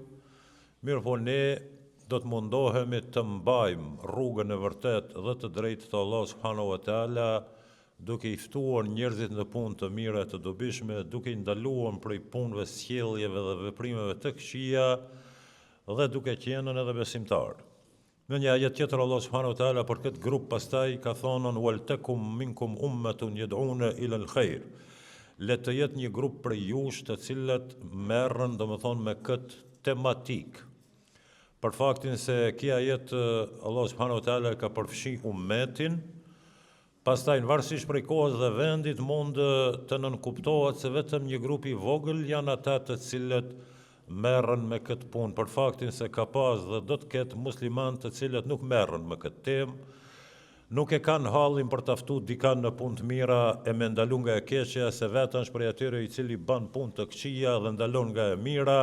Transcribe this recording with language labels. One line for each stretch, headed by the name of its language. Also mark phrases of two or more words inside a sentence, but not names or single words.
Albanian: Mirë po ne do të mundohemi të mbajmë rrugën e vërtet dhe të drejtë të Allah
Arabic: سبحانه وتعالى
Albanian: duke i ftuar njerëzit në punë të mira të dobishme, duke i ndaluar prej punëve, sjelljeve dhe veprimeve të këqija dhe duke qenë edhe besimtar. Në një ajet tjetër Allah
Arabic: سبحانه وتعالى
Albanian: për këtë grup pastaj ka thonë
Arabic: ولتكن منكم أمة يدعون إلى الخير.
Albanian: Le të jetë një grup prej jush të cilët merren domethënë me këtë tematik. Për faktin se kjo ajet Allah
Arabic: سبحانه وتعالى
Albanian: ka përfshi ummetin, pastaj varësisht prej kohës dhe vendit mund të nënkuptohet se vetëm një grup i vogël janë ata të cilët merren me këtë punë, për faktin se ka pas dhe do të ketë musliman të cilët nuk merren me këtë temë, nuk e kanë hallin për të ftuar dikan në punë të mira e me ndalu nga e keqja, se vetëm është prej atyre i cili bën punë të këqija dhe ndalon nga e mira.